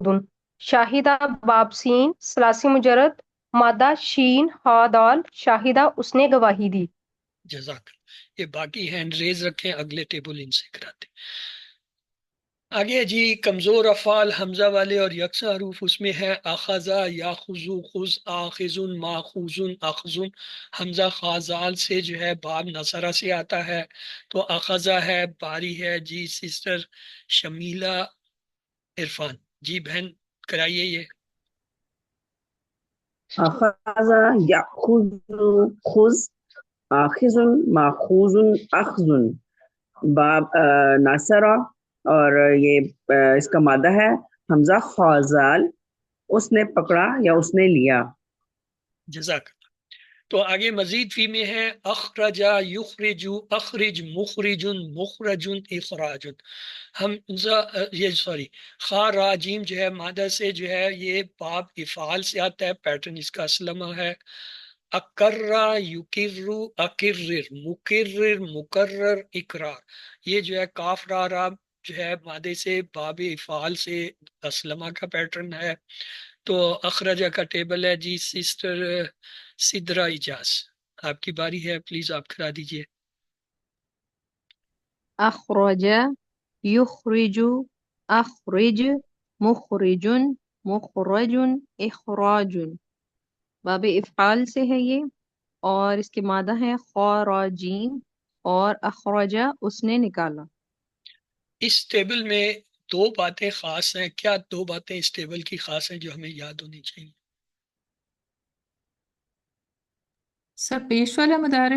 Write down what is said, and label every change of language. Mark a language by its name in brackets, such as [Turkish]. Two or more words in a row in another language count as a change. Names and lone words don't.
[Urdu] شاہدہ باب سین ثلاثی مجرد مادہ شین ہا دال شاہدہ اس نے گواہی دی. [Arabic] جزاک اللہ. [Urdu] یہ باقی ہینڈ ریز رکھیں، اگلے ٹیبل ان سے کراتے ہیں. آگے جی کمزور افعال حمزہ والے اور یکساں حروف، اس میں ہے [Arabic] اخذا یاخذو خذ آخذن ماخوذن اخذن. [Urdu] حمزہ خازال سے جو ہے باب نصرہ سے آتا ہے، تو اخذا ہے، باری ہے. جی سسٹر شمیلہ عرفان، جی بہن کرائیے یہ. [Arabic] أخذ يأخذ خذ آخذ ماخوذ أخذ. [Urdu] باب ناصرہ، اور یہ اس کا مادہ ہے حمزہ خوازال، اس نے پکڑا یا اس نے لیا. جزاک. تو آگے مزید فی میں ہے [Arabic] اخرجا یخرجو، اخرج مخرجن مخرجن اخراجن. [Urdu] حمزہ یہ سوری خاراجیم جو ہے مادہ سے جو ہے یہ باب افعال سے آتا ہے، پیٹرن اس کا اسلمہ ہے. [Arabic] اکرا یکرو اکرر مکرر مکرر اقرار، [Urdu] یہ جو ہے کاف را را جو ہے مادے سے باب افعال سے اسلمہ کا پیٹرن ہے. تو اخرجہ کا ٹیبل ہے جی. سسٹر سدرا اجاز آپ کی باری ہے، پلیز آپ کرا دیجئے. [Arabic] أخرج يخرج أخرج مخرج مخرج إخراج. [Urdu] باب افعال سے ہے یہ، اور اس کے مادہ ہے خراجین، اور اخرجہ اس نے نکالا. اس ٹیبل میں دو باتیں خاص ہیں. کیا دو باتیں اس ٹیبل کی خاص ہیں جو ہمیں یاد ہونی چاہیے؟ سر پیش والا مدارے.